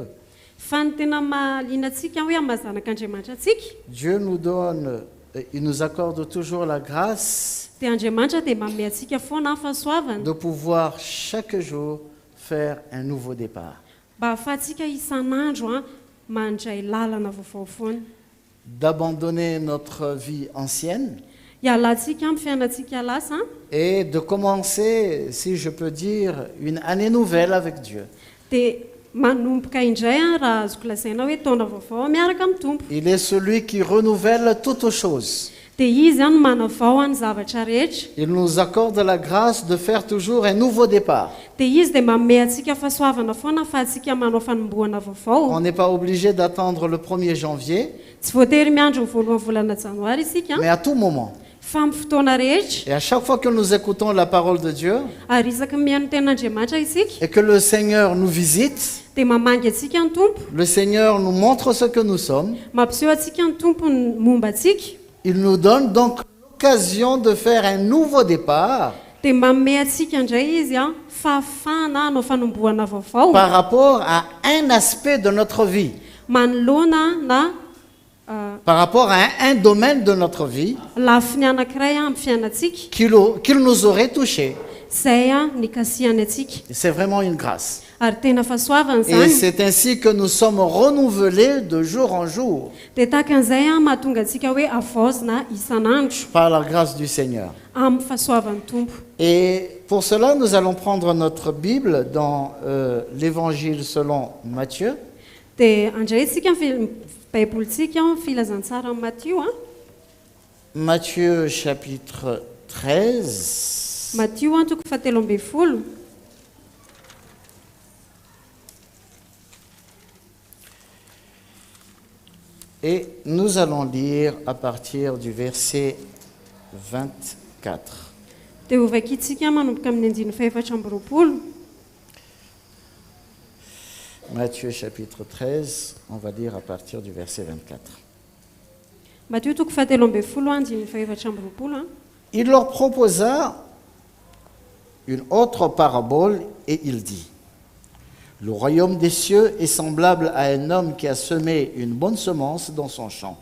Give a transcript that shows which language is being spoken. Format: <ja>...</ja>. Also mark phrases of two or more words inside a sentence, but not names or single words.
<mg>Fa ny tena mahaliana antsika hoe amin'ny zanak'Andriamanitra antsika</mg> <fr>Dieu nous donne, il nous accorde toujours la grâce</fr> <mg>dia Andriamanitra dia manome antsika foana fahasoavana</mg> <fr>de pouvoir chaque jour faire un nouveau départ.</fr> <mg>mba ahafahantsika isan'andro mandray lalana vaovao foana.</mg> <fr>D'abandonner notre vie ancienne</fr> <mg>Hialantsika amin'ny fiainantsika lasa</mg> <fr>et de commencer, si je peux dire, une année nouvelle avec Dieu.</fr> <mg>dia manomboka indray raha azoko lazaina hoe taona vaovao miaraka amin'ny tompo.</mg> <fr>Il est celui qui renouvelle toutes choses.</fr> <mg>Dia izy no manavao ny zavatra rehetra.</mg> <fr>Il nous accorde la grâce de faire toujours un nouveau départ.</fr> <mg>Dia izy dia manome antsika fahasoavana foana fa antsika manao fanomboana vaovao.</mg> <fr>On n'est pas obligé d'attendre le 1er janvier,</fr> <mg>Tsy voatery miandro ny voalohany volana janoary isika</mg> <fr>mais à tout moment.</fr> <mg>fa amin'ny fotoana rehetra</mg> <fr>Et à chaque fois que nous écoutons la parole de Dieu</fr> <mg>ary isaky mihaino ten'Andriamanitra isika</mg> <fr>et que le Seigneur nous visite,</fr> <mg>dia mamangy antsika ny tompo,</mg> <fr>le Seigneur nous montre ce que nous sommes,</fr> <mg>mampiseho antsika ny tompo ny momba antsika,</mg> <fr>il nous donne donc l'occasion de faire un nouveau départ</fr> <mg>dia manome antsika indray izy fahafahana hanao fanomboana vaovao</mg> <fr>par rapport à un aspect de notre vie,</fr> <mg>manoloana na</mg> <fr>par rapport à un domaine de notre vie</fr> <mg>lafiny anankiray amin'ny fiainantsika</mg> <fr>qu'il nous aurait touché.</fr> <mg>izay nikasihany antsika.</mg> <fr>C'est vraiment une grâce.</fr> <mg>Ary tena fahasoavana</mg> <fr>Et</fr> <mg>izany.</mg> <fr>c'est ainsi que nous sommes renouvelés de jour en jour</fr> <mg>Dia tahaka an'izay mahatonga antsika hoe avaozina isan'andro</mg> <fr>par la grâce du Seigneur.</fr> <mg>amin'ny fahasoavan'ny tompo.</mg> <fr>Et pour cela, nous allons prendre notre Bible dans l'Évangile selon Matthieu,</fr> <mg>Dia andrayntsika ny baibolitsika filazantsara amin'ny Matthieu</mg> <fr>Matthieu chapitre 13.</fr> <mg>Matthieu toko 17.</mg> <fr>Et nous allons lire à partir du verset 24.</fr> <mg>Dia hovakitsika manomboka amin'ny 14.</mg> <fr>Matthieu chapitre 13, on va lire à partir du verset 24.</fr> <mg>Matthieu toko 17.</mg> <fr>Il leur proposa une autre parabole et il dit: Le royaume des cieux est semblable à un homme qui a semé une bonne semence dans son champ.</fr>